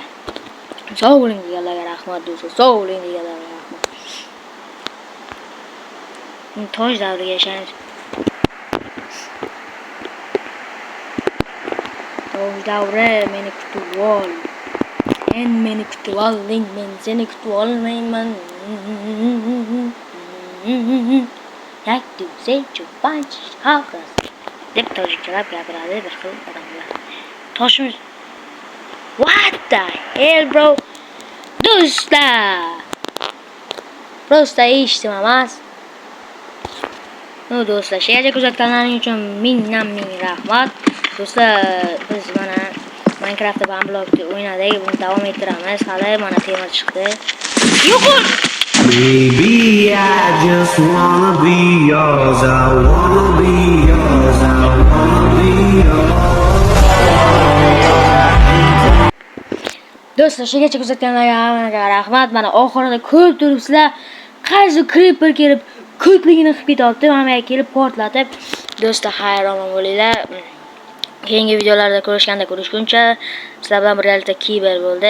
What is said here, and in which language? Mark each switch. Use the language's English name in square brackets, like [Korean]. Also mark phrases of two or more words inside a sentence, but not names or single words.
[Uzbek] Sog' bo'ling deganlarga rahmat do'stlar. Sog' bo'ling deganlarga rahmat. Tosh davriga yashaymiz. Tosh davri meni kutib ol. Sen meni kutib olding, men seni kutib olmayman. Like to say to bunch house. Deb tojikchalab gapiradi bir xil odamlar. Toshimiz. [English] What the hell, bro? [Uzbek] Do'stlar. Prosta eshitdim emas. Do'stlar, shuncha kuzatganlaringiz uchun ming rahmat. Do'stlar, biz mana Minecraftda One-Block'da o'ynadik, buni davom ettiramiz. Hali mana temir chiqdi. Yo'qol. [English] Baby, I just wanna be yours. I wanna be yours. I wanna be yours. [Uzbek] Do'stlar, shuncha kuzatganlarga rahmat. Mana oxirida ko'rib turibsizlar. Qaysi creeper kelib ko'pligini qilib ketyapti. Mana kelib portlatib. Do'stlar, hayron bo'linglar. Keyingi videolarda ko'rishguncha sizlar bilan birgalikda Kiber bo'ldi.